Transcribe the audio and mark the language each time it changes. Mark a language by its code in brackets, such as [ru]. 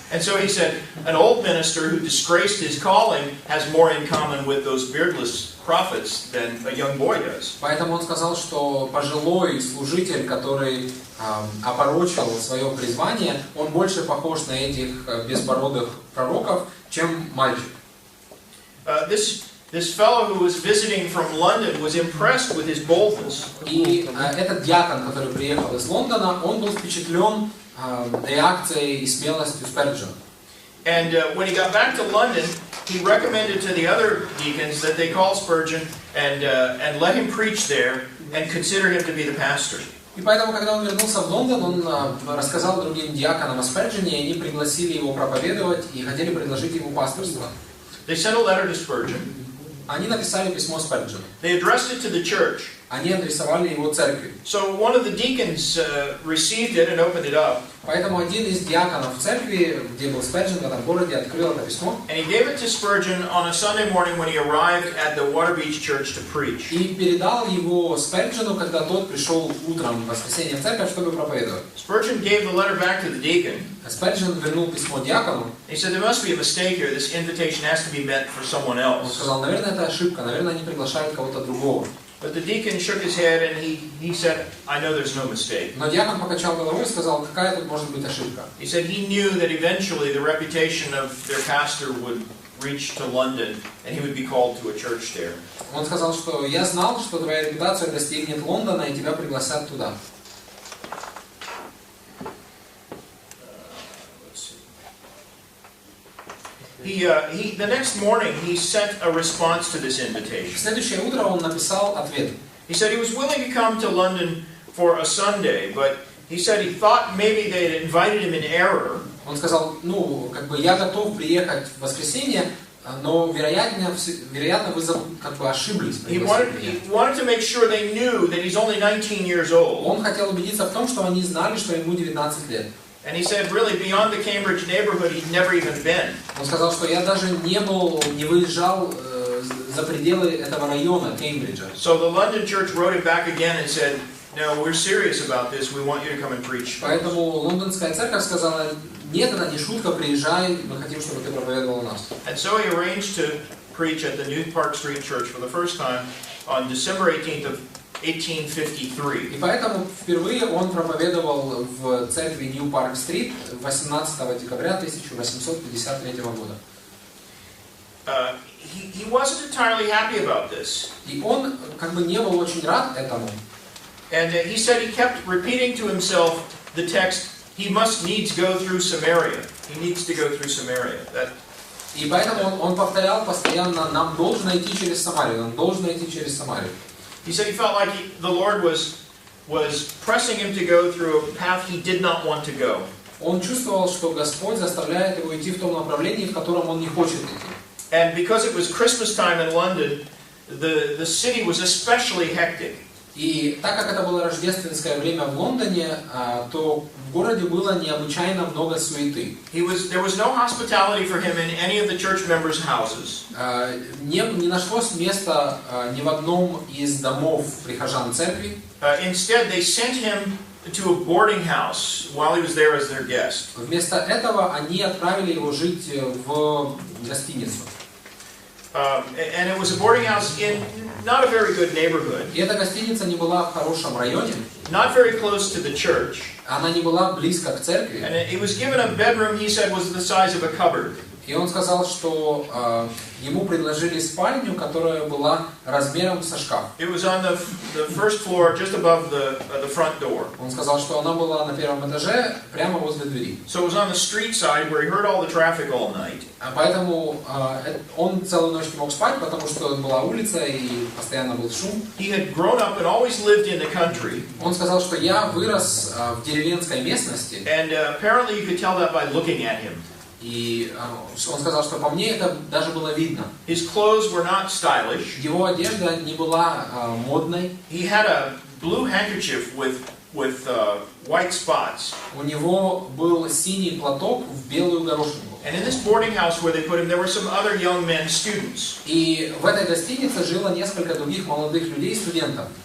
[en] And so he said, an old minister who disgraced his calling has more in common with those beardless prophets than a young boy does. [ru] Поэтому он сказал, что пожилой служитель, который опорочил свое призвание, он больше похож на этих безбородых пророков, чем мальчик. [en] This fellow who was visiting from London was impressed with his boldness. [ru] И этот диакон, который приехал из Лондона, он был впечатлен реакцией и смелостью Спurgeона. [en] And when he got back to London, he recommended to the other deacons that they call Spurgeon and let him preach there and consider him to be the pastor. [ru] И поэтому, когда он вернулся в Лондон, он рассказал другим диаконам о Спurgeоне, и они пригласили его проповедовать и хотели предложить ему пасторство. [en] They sent a letter to Spurgeon. [ru] Они написали письмо Спurgeону. [en] They addressed it to the church. [ru] Они адресовали его церкви. [en] So one of the deacons received it and opened it up. [ru] Поэтому один из диаконов в церкви, где был Спurgeon, в этом городе, открыл это письмо. [en] And he gave it to Spurgeon on a Sunday morning when he arrived at the Waterbeach Church to preach. [ru] И передал его Спurgeoну, когда тот пришел утром в воскресенье в церковь, чтобы проповедовать. [en] Spurgeon gave the letter back to the deacon. [ru] Spurgeon вернул письмо диакону. [en] He said there must be a mistake here. This invitation has to be meant for someone [ru] Он [en] else. [ru] сказал, наверное, это ошибка, наверное, они приглашают кого-то другого. [en] But the deacon shook his head and he said, I know there's no mistake. [ru] Но диакон покачал головой и сказал, какая тут может быть ошибка. [en] He said he knew that eventually the reputation of their pastor would reach to London and he would be called to a church there. [ru] Он сказал, что я знал, что твоя репутация достигнет Лондона и тебя пригласят туда. [en] The next morning he sent a response to this [ru] В [en] invitation. [ru] следующее утро он написал ответ. [en] He said he was willing to come to London for a Sunday, but he said he thought maybe they had invited him in error. [ru] Он сказал, я готов приехать в воскресенье, но вероятно вы ошиблись. [en] He wanted to make sure they knew that he's only 19 years old. [ru] Он хотел убедиться в том, что они знали, что ему 19 лет. [en] And he said really beyond the Cambridge neighborhood he'd never even been. [ru] Он сказал, что я даже не выезжал за пределы этого района Кембриджа. [en] So the London church wrote him back again and said, "No, we're serious about this. We want you to come and preach." [ru] Поэтому лондонская церковь сказала, нет, это не шутка, приезжай, мы хотим, чтобы ты проповедовал у нас. [en] And so he arranged to preach at the New Park Street Church for the first time on December 18th of 1853. [ru] И поэтому впервые он проповедовал в церкви New Park Street 18 декабря 1853 года. [en] He wasn't entirely happy about this. [ru] И он не был очень рад этому. [en] And he said he kept repeating to himself the text, he must needs go through Samaria. He needs to go through Samaria. [ru] И поэтому он повторял постоянно, нам должно идти через Самарию, нам должно идти через Самарию. [en] He said he felt like the Lord was was pressing him to go through a path he did not want to go. [ru] Он чувствовал, что Господь заставляет его идти в том направлении, в котором он не хочет идти. [en] And because it was Christmas time in London, the city was especially hectic. [ru] И так как это было рождественское время в Лондоне, то в городе было необычайно много суеты. [en] There was no hospitality for him in any of the church members' houses. [ru] Не нашлось места ни в одном из домов прихожан церкви. [en] Instead, they sent him to a boarding house while he was there as their guest. [ru] Вместо этого они отправили его жить в гостиницу. [en] And it was a boarding house in not a very good neighborhood. [ru] И эта гостиница не была в хорошем районе. [en] Not very close to the church. [ru] Она не была близко к церкви. [en] And he was given a bedroom he said was the size of a cupboard. [ru] И он сказал, что ему предложили спальню, которая была размером со шкаф. [en] It was on the first floor, just above the front door. [ru] Он сказал, что она была на первом этаже, прямо возле двери. [en] So it was on the street side where he heard all the traffic all night. [ru] Поэтому он целую ночь не мог спать, потому что была улица и постоянно был шум. [en] He had grown up and always lived in the country. [ru] Он сказал, что я вырос в деревенской местности. [en] And apparently you could tell that by looking at him. [ru] И он сказал, что по мне это даже было видно. [en] His clothes were not stylish. [ru] Его одежда не была модной. [en] He had a blue handkerchief with white spots. [ru] У него был синий платок в белую горошинку. [en] And in this boarding house where they put him, there were some other young men, students. [ru] И в этой гостинице жило несколько других молодых людей, студентов.